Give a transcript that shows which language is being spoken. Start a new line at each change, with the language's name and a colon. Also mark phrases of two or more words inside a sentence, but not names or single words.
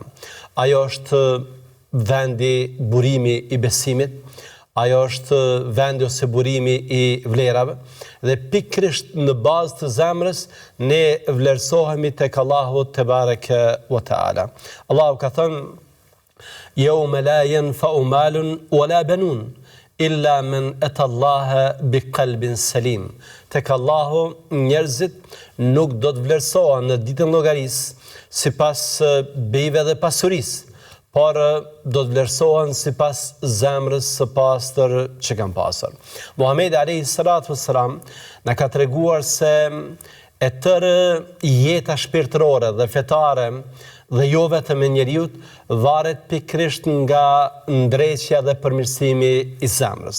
Albanian: Ajo është vendi burimi i besimit, ajo është vendi ose burimi i vlerave dhe pikërisht në bazë të zemrës ne vlerësohemi tek Allahu
Arabic: تبارك وتعالى.
Albanian: Allahu ka thënë:
Arabic: "يوم لا ينفع مال ولا بنون إلا من أتى الله بقلب سليم."
Albanian: Tek Allahu njerëzit nuk do të vlerësohen në ditën llogarisë sipas bijve dhe pasurisë, por do të vlerësohen sipas zemrës së pastër që kanë pasur. Muhamedi
Arabic: عليه الصلاة والسلام
Albanian: na ka treguar se e tërë jeta shpirtërore dhe fetare dhe jo vetëm e njeriut varet pikërisht nga ndreqja dhe përmirësimi i zemrës.